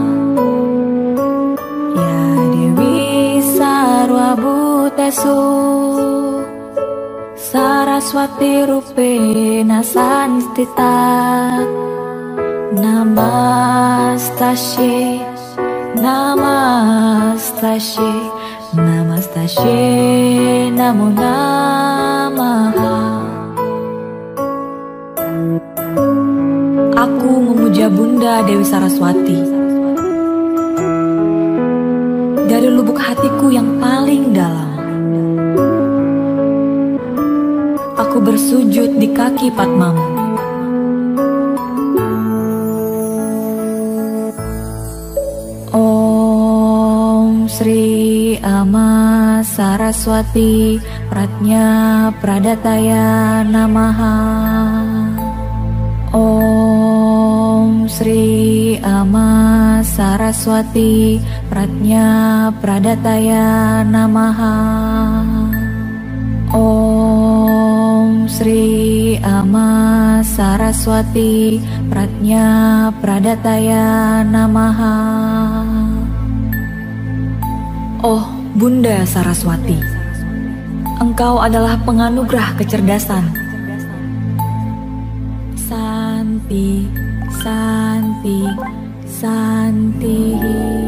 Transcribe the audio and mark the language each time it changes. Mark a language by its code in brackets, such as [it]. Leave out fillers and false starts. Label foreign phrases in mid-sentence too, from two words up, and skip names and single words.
[sa] या देवी सर्वभूतेषु सरस्वती रूपेण संस्थिता नमस्तस्यै नमस्तस्यै नमस्तस्यै नमो नमः. [id] Aku memuja Bunda Dewi Saraswati dari lubuk hatiku yang paling dalam. Aku bersujud di kaki Padmamu. [sa] ॐ श्री अम्बा सरस्वती प्रज्ञा प्रदाताय नमः. ॐ श्री अम्बा सरस्वती प्रज्ञा प्रदाताय नमः. ॐ श्री अम्बा सरस्वती प्रज्ञा प्रदाताय नमः. [id] Oh Bunda Saraswati, Engkau adalah penganugerah kecerdasan. [sa] शान्ति, शान्ति, शान्ति.